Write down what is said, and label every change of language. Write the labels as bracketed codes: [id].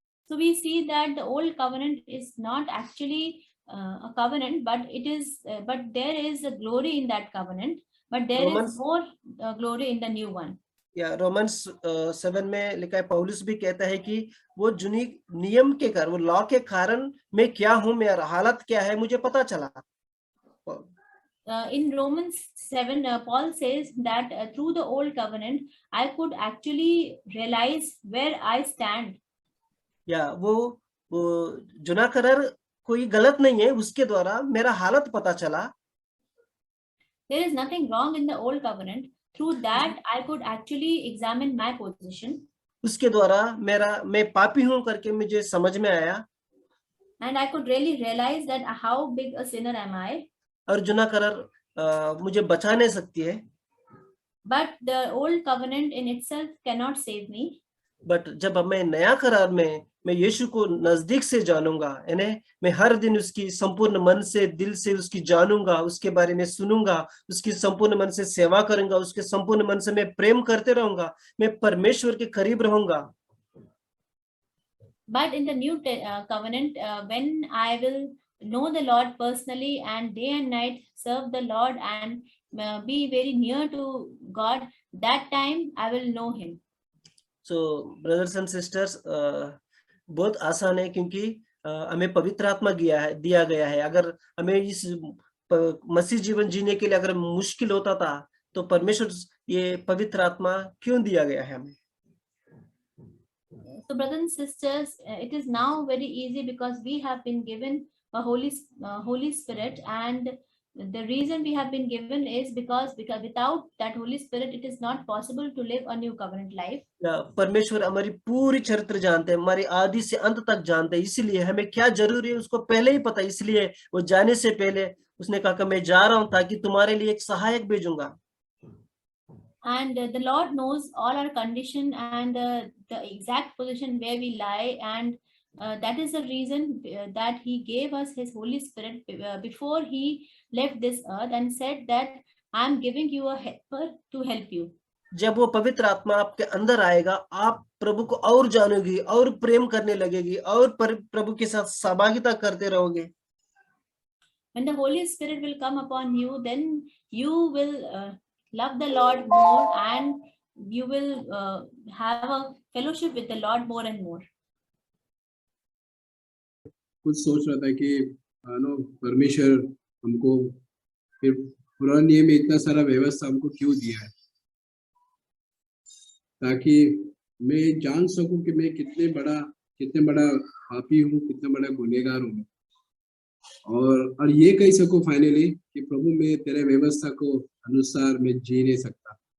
[en] So we see that the old covenant is not actually a covenant, but there is a glory in that covenant, but there is more glory in the new one. [hi] या Romans 7 में लिखा है, पौलुस भी कहता है कि वो जुनी नियम के कारण, वो लॉ के कारण मैं क्या हूं, मेरा हालत क्या है, मुझे पता चला। [en] in Romans 7, Paul says that through the old covenant, I could actually realize where I stand. [hi] या वो जुना करार कोई गलत नहीं है, उसके द्वारा मेरा हालत पता चला. [en] There is nothing wrong in the old covenant. Through that, I could actually examine my position. [hi] उसके द्वारा मैं पापी हूं करके मुझे समझ में आया. [en] And I could really realize that how big a sinner am I. [hi] और जुना करार मुझे बचा नहीं सकती है. [en] But the old covenant in itself cannot save me. [hi] But जब मैं नया करार में मैं यीशु को नजदीक से जानूंगा, यानी मैं हर दिन उसकी संपूर्ण मन से, दिल से उसकी जानूंगा, उसके बारे में सुनूंगा, उसकी संपूर्ण मन से सेवा करूंगा, उसके संपूर्ण मन से मैं प्रेम करते रहूंगा, मैं परमेश्वर के करीब रहूंगा. [en] But in the new covenant, when I will know the Lord personally and day and night serve the Lord and be very near to God, that time I will know him. So brothers and sisters, [hi] बहुत आसान है, क्योंकि हमें पवित्र आत्मा दिया गया है. अगर हमें इस मसीह जीवन जीने के लिए अगर मुश्किल होता था, तो परमेश्वर ये पवित्र आत्मा क्यों दिया गया है हमें? [en] So brothers and sisters, it is now very easy because we have been given a Holy Spirit, and the reason we have been given is because without that Holy Spirit, it is not possible to live a new covenant life. [hi] परमेश्वर हमारी पूरी चरित्र जानते हैं, हमारी आदि से अंत तक जानते हैं, इसलिए हमें क्या जरूरी है उसको पहले ही पता. इसलिए वो जाने से पहले उसने कहा कि मैं जा रहा हूं ताकि तुम्हारे लिए एक सहायक भेजूंगा. [en] And the Lord knows all our condition and the exact position where we lie, and that is the reason that he gave us his Holy Spirit before he left this earth and said that I am giving you a helper to help you. [hi] जब वो पवित्र आत्मा आपके अंदर आएगा, आप प्रभु को और जानोगी, और प्रेम करने लगेगी, और प्रभु के साथ सहभागिता करते रहोगे. [en] When the Holy Spirit will come upon you, then you will love the Lord more, and you will have a fellowship with the Lord more and more. [hi] कुछ सोच रहा था कि परमेश्वर हमको फिर पुराने नियम में इतना सारा व्यवस्था हमको क्यों दिया है, ताकि मैं जान सकूं कि मैं कितने बड़ा पापी हूँ, कितना बड़ा गुनहगार हूँ, और ये कह सकूं फाइनली कि प्रभु मैं तेरे व्यवस्था को अनुसार मैं जी नहीं सकता.